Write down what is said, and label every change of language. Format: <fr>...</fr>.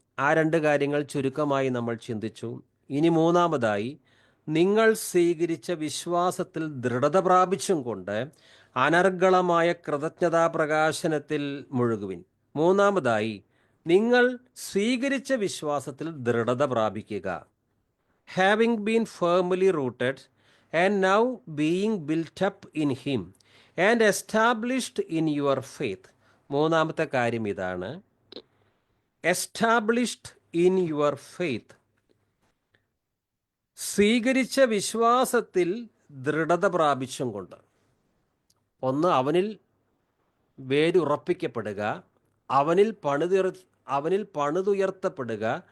<ml>ആ 2 കാര്യങ്ങൾ ചുരുക്കമായി നമ്മൾ ചിന്തിച്ചു. ഇനി 3-ാമതായി, നിങ്ങൾ സ്വീകരിച്ച വിശ്വാസത്തിൽ ദൃഢത പ്രാപിച്ചും കൊണ്ട് അനർഗളമായ കൃതജ്ഞതാ പ്രകാശനത്തിൽ മുഴുകുവിൻ. 3-ാമതായി, നിങ്ങൾ സ്വീകരിച്ച വിശ്വാസത്തിൽ ദൃഢത പ്രാപിക്കുക.</ml> <en>having been firmly rooted and now being built up in him and established in your faith.</en> <ml>3-ാമത്തെ കാര്യം ഇതാണ്,</ml> <en>Established in your faith.</en> <ml>സ്വീകരിച്ച വിശ്വാസത്തിൽ ദൃഢത പ്രാപിച്ചും കൊണ്ട്. ഒന്ന്, അവനിൽ വേരുറപ്പിക്കപ്പെടുക, അവനിൽ പണിതുയർത്തപ്പെടുക.</ml>